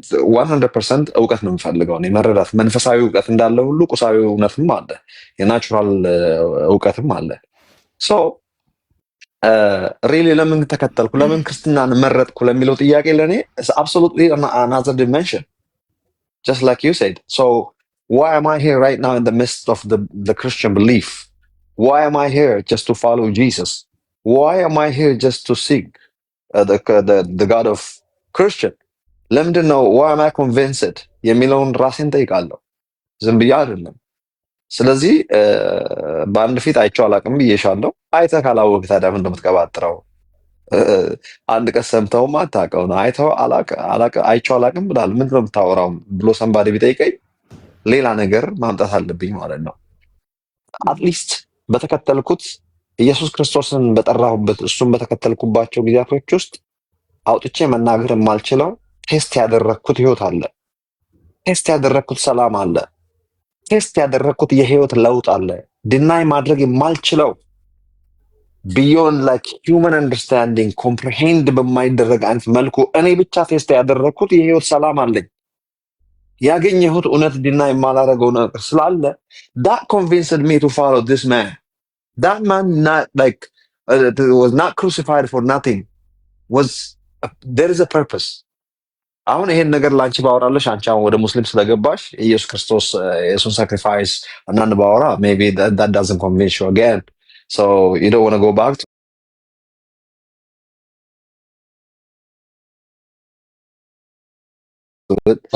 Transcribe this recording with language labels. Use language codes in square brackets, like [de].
[am] 100% እውቀት ነው የምፈልገው እኔ መረዳት። መንፈሳዊ እውቀት እንዳለ ሁሉ ቁሳዊ እውነትም አለ፣ የናቹራል እውቀትም አለ። ሶ ሪሊ ለምን ተከተልኩ ለምን ክርስትናን መረጥኩ ለሚለው ጥያቄ ለእኔ [en] absolutely another dimension, just like you said. So why am I here right now in the midst of the Christian belief? Why am I here just to follow Jesus? Why am I here just to seek the God of Christian? [am] ለምንድን ነው [en] why am I convinced [am] የሚለውን ራሴን ጠይቃለሁ፣ ዝም ብዬ አይደለም። ስለዚህ በአንድ ፊት አይቼው አላውቅም ብዬሻለሁ። አይተህ ካላወቅህ ታዲያ ምን እንደምትቀባጥረው? አንድ ቀን ሰምተውም አታውቀው ነው አይቼው አላውቅም ብላል ምንድን ነው የምታወራው ብሎ ሰንባዴ ቢጠይቀኝ ሌላ ነገር ማምጣት አለብኝ ማለት ነው። አትሊስት በተከተልኩት ኢየሱስ ክርስቶስን በጠራሁበት እሱን በተከተልኩባቸው ጊዜያቶች ውስጥ አውጥቼ መናገር የማልችለው ቴስት ያደረግኩት ህይወት አለ፣ ቴስት ያደረግኩት ሰላም አለ፣ ቴስት ያደረግኩት የህይወት ለውጥ አለ። ዲናይ ማድረግ የማልችለው ቢዮንድ ላይክ ሂውመን አንደርስታንዲንግ ኮምፕሪሄንድ በማይደረግ አይነት መልኩ እኔ ብቻ ቴስት ያደረግኩት የህይወት ሰላም አለኝ። ያገኘሁት እውነት ዲናይ የማላደርገው ነገር ስላለ [en] that convinced me to follow this man. That man not like was not crucified for nothing. There is a purpose. [am] አሁን ይሄን ነገር ላንቺ ባወራለሽ አንቺ አሁን ወደ ሙስሊም ስለገባሽ ኢየሱስ ክርስቶስ የሱን ሳክሪፋይስ እናን ባወራ maybe that doesn't convince you again, so you don't want to go back to it.